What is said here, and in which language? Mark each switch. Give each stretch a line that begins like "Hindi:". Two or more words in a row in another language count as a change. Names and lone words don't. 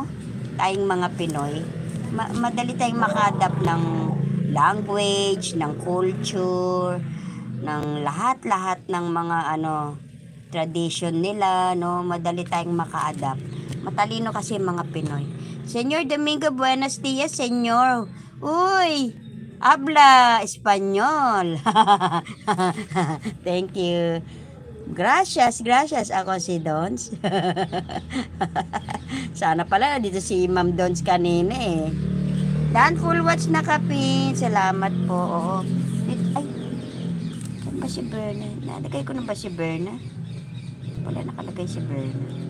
Filipino: Tayong mga Pinoy. Madali tayong maka-adapt ng language, ng culture, ng lahat-lahat ng mga tradition nila, no? Madali tayong maka-adapt. Matalino kasi mga Pinoy.
Spanish: Senyor Domingo, buenos dias, senyor. Uy! Habla Espanyol.
English: Thank you.
Spanish: Gracias.
Filipino: Ako si Dons. Sana pala dito si Ma'am Dons kanina eh. Dan full watch na kapin. Salamat po. Oo. Ay, saan ba si Berna? Nalagay ko na ba si Berna? Wala nakalagay si Berna.